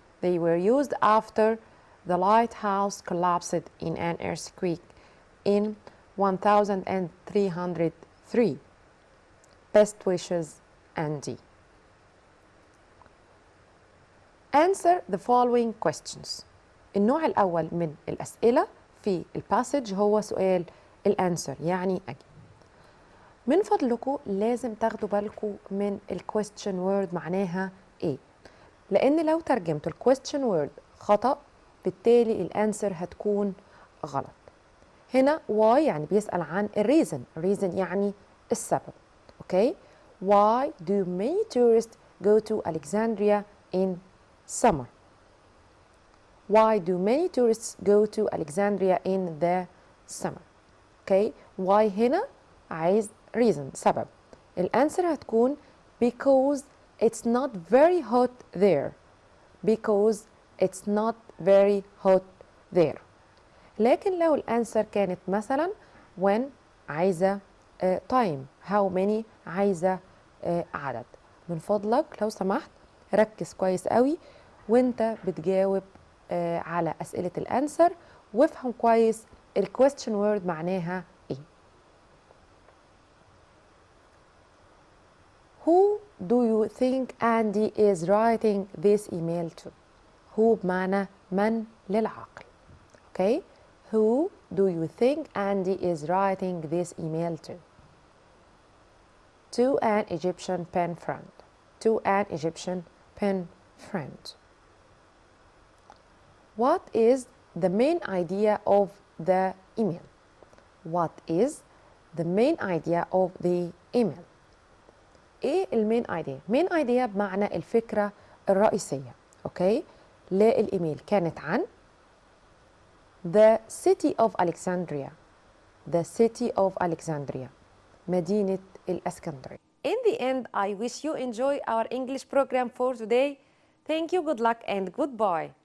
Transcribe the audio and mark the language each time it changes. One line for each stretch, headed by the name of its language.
English: They were used after the lighthouse collapsed in an earthquake in 1303. Best wishes, Andy. Answer the following questions.
Arabic: النوع الأول من الأسئلة في الباسج هو سؤال الأنسر، يعني أجي. من فضلكم لازم تاخدوا بالكم من الquestion word معناها إيه، لأن لو ترجمت الquestion word خطأ بالتالي الأنسر هتكون غلط. هنا why يعني بيسأل عن الريزن، الريزن يعني السبب.
English: Okay? Why do many tourists go to Alexandria in summer? Why do many tourists go to Alexandria in the summer?
Arabic: Okay, why هنا عايز reason سبب. الأنسر هتكون
English: because it's not very hot there. Because it's not very hot there.
Arabic: لكن لو الأنسر كانت مثلا when عايزة time how many عايزة عدد. من فضلك لو سمحت ركز كويس قوي وانت بتجاوب على أسئلة الأنسر وافهم كويس الquestion word معناها ايه.
English: Who do you think Andy is writing this email to?
Arabic: Who بمعنى من للعقل.
English: Okay? Who do you think Andy is writing this email to? To an Egyptian pen friend. To an Egyptian pen friend. What is the main idea of the email. What is the main idea of the email?
Arabic: ايه المين ايديا؟ مين ايديا بمعنى الفكرة الرئيسية، اوكي؟ للإيميل كانت عن
English: the city of Alexandria. The city of Alexandria.
Arabic: مدينة الإسكندرية.
English: In the end, I wish you enjoy our English program for today. Thank you, good luck, and goodbye.